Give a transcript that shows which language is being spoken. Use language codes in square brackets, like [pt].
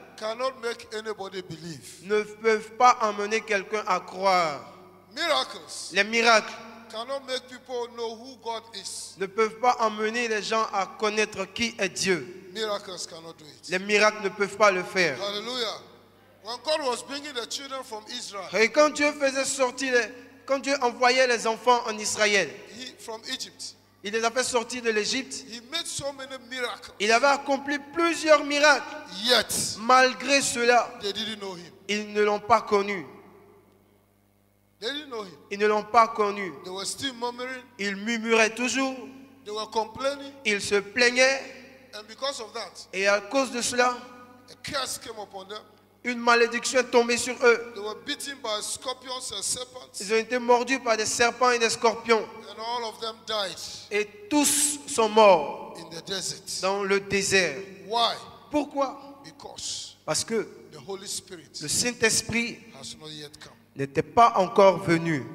[en] cannot make anybody believe. [fr] ne peuvent pas emmener quelqu'un à croire. [en] Miracles [fr] Les miracles [en] cannot make people know who God is. [fr] ne peuvent pas emmener les gens à connaître qui est Dieu. [en] Miracles cannot do it. [fr] Les miracles ne peuvent pas le faire. [en] Hallelujah. When God was bringing the children from Israel, [fr] Et quand Dieu faisait sortir, quand Dieu envoyait les enfants en Israël, [en] from Egypt, [fr] il les a fait sortir de l'Égypte. [en] he made so many miracles. [fr] Il avait accompli plusieurs miracles. [en] Yet, [fr] Malgré cela, [en] they didn't know him. [fr] ils ne l'ont pas connu. [en] They didn't know him. [fr] Ils ne l'ont pas connu. [en] They were still murmuring. [fr] Ils murmuraient toujours. [en] They were complaining. [fr] Ils se plaignaient. [en] And because of that, [fr] Et à cause de cela, [en] a curse came upon them. [fr] une malédiction est tombée sur eux. [en] They were beaten by scorpions and serpents. [fr] Ils ont été mordus par des serpents et des scorpions. [en] And all of them died [fr] Et tous sont morts [en] in the desert. [fr] dans le désert. [en] Why? [fr] Pourquoi? [en] Because [fr] Parce que [en] the Holy Spirit [fr] le Saint-Esprit [en] has not yet come. [fr] n'était pas encore venu.